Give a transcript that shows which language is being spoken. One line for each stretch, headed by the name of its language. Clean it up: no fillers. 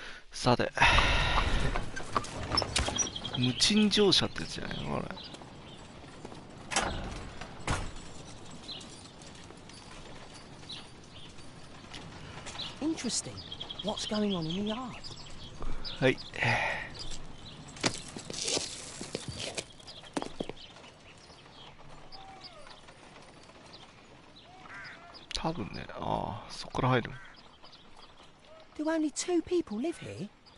Japanese: さて、無賃乗車ってやつじゃないのこれ。
English: Interesting. What's going on in the yard?
Japanese: はい。多分ね、ああ、そこから入る。
English: Do only 2 people live here?